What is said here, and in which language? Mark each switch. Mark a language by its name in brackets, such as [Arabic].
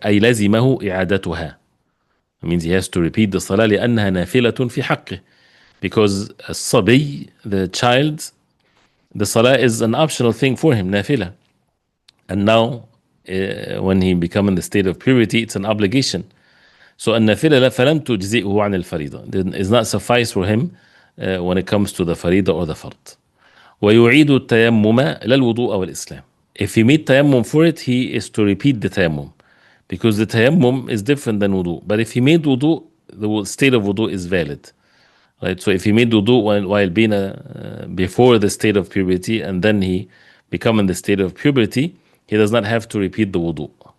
[Arabic] أي لزمه إعادتها. [English] It means he has to repeat the salah [Arabic] لأنها نافلة في حقه, [English] because الصبي, the child, the salah is an optional thing for him, nafila. And now, when he become in the state of purity, it's an obligation. [Arabic] So النافلة فلم تجزئه عن الفريضة. [English] It is not suffice for him when it comes to the فريضة or the فرض. [Arabic] ويعيد التيمم لا الوضوء والإسلام. [English] If he made tayammum for it, he is to repeat the tayammum, because the tayammum is different than wudu. But if he made wudu, the state of wudu is valid. Right? So if he made wudu while being before the state of purity, and then he become in the state of puberty, he does not have to repeat the wudu.